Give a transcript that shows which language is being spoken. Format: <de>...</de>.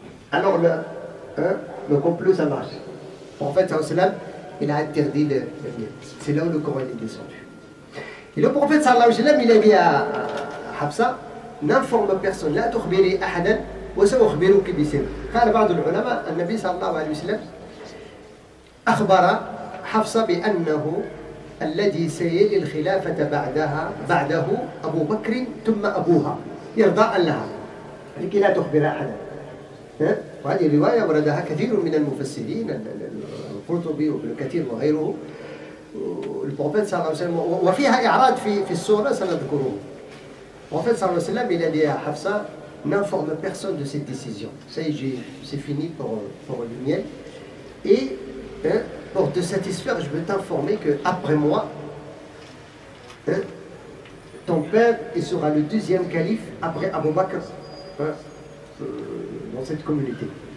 <fr>Alors le complot, ça marche. Le prophète, sallam, il a interdit le miel. C'est là où le Coran est descendu. Et le prophète, sallam, il a dit à Hafsa, n'informe personne,</fr> <ar>لا تخبري أحدا وسأخبرك بسر. قال بعض العلماء النبي صلى الله عليه وسلم أخبر حفصة بأنه الذي سيلي الخلافة بعده أبو بكر ثم أبوها إرضاء لها لكي لا تخبر أحدا. وهذه الرواية وردها كثير من المفسرين القرطبي وابن كثير وغيره. البروفيت صلى الله عليه وسلم وفيها إعراض في السورة سنذكره.</ar> <fr>Le prophète sallallahu alayhi wa sallam, il a dit à Hafsa, n'informe personne de cette décision. Ça y est, c'est fini pour le miel. Et pour te satisfaire, je veux t'informer qu'après moi, ton père il sera le deuxième calife après Abu Bakr dans cette communauté.</fr>